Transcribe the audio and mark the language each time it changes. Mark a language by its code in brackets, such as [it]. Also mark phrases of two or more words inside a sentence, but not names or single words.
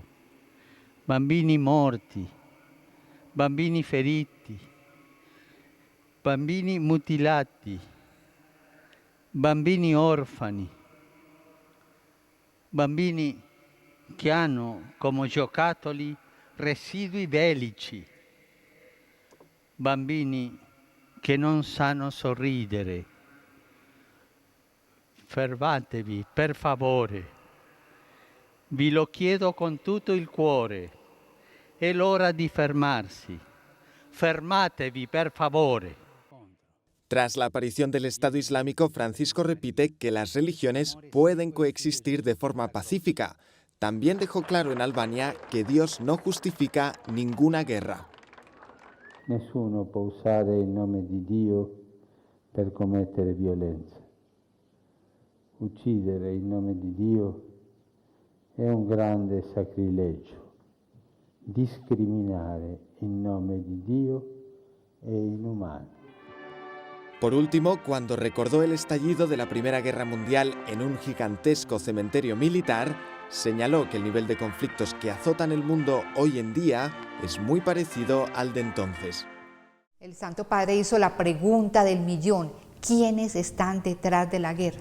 [it] Bambini morti, bambini feriti, bambini mutilati, bambini orfani, bambini che hanno come giocattoli residui bellici, bambini che non sanno sorridere. Fermatevi, per favore. Vi lo chiedo con tutto il cuore. È l'ora di fermarsi. Fermatevi, per favore. [es] Tras la aparición del Estado Islámico, Francisco repite que las religiones pueden coexistir de forma pacífica. También dejó claro en Albania que Dios no justifica ninguna guerra. [it] Nessuno può usare il nome di Dio per commettere violenza. Uccidere il nome di Dio è un grande sacrilegio. Discriminare il nome di Dio è inumano. [es] Por último, cuando recordó el estallido de la Primera Guerra Mundial en un gigantesco cementerio militar, señaló que el nivel de conflictos que azotan el mundo hoy en día es muy parecido al de entonces. El Santo Padre hizo la pregunta del millón: ¿quiénes están detrás de la guerra?